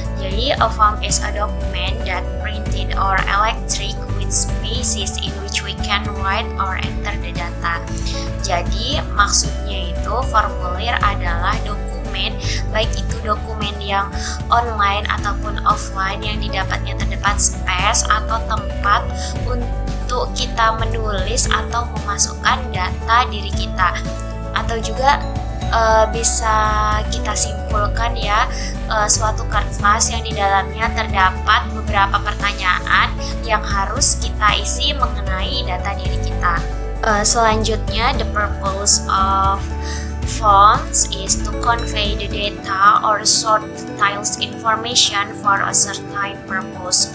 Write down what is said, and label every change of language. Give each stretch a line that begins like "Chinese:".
English: Jadi a form is a document that printed or electric with spaces in which we can write or enter the data.
Indonesian: Jadi maksudnya itu formulir adalah dokumen, baik itu dokumen yang online ataupun offline yang didapatnya terdapat space atau tempat untuk kita menulis atau memasukkan data diri kita, atau juga bisa kita simpulkan ya, suatu kertas yang di dalamnya terdapat beberapa pertanyaan yang harus kita isi mengenai data diri kita.
English: Selanjutnya, the purpose of forms is to convey the data or sort details information for a certain purpose.